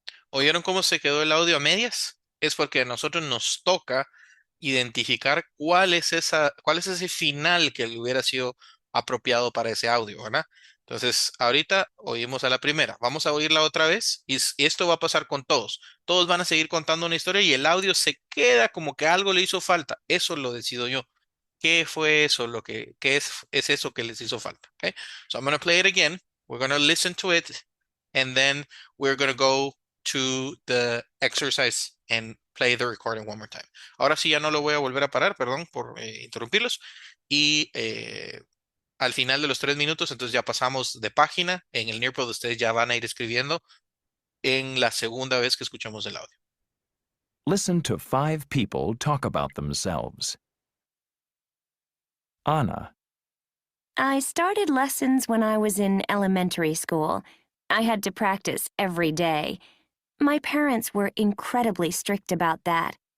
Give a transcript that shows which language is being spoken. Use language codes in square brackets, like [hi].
[es] ¿Oyeron cómo se quedó el audio a medias? Es porque a nosotros nos toca identificar cuál es ese final que le hubiera sido apropiado para ese audio, ¿verdad? Entonces, ahorita oímos a la primera. Vamos a oírla otra vez y esto va a pasar con todos. Todos van a seguir contando una historia y el audio se queda como que algo le hizo falta. Eso lo decido yo. ¿Qué fue eso? ¿Qué es eso que les hizo falta? Okay? [en] So I'm going to play it again. We're going to listen to it and then we're going to go to the exercise and play the recording one more time. [es] Ahora sí ya no lo voy a volver a parar, perdón por interrumpirlos. Y al final de los 3 minutos, entonces ya pasamos de página. En el Nearpod ustedes ya van a ir escribiendo en la segunda vez que escuchamos el audio. [en] Listen to 5 people talk about themselves. Anna. I started lessons when I was in elementary school. I had to practice every day. My parents were incredibly strict about that.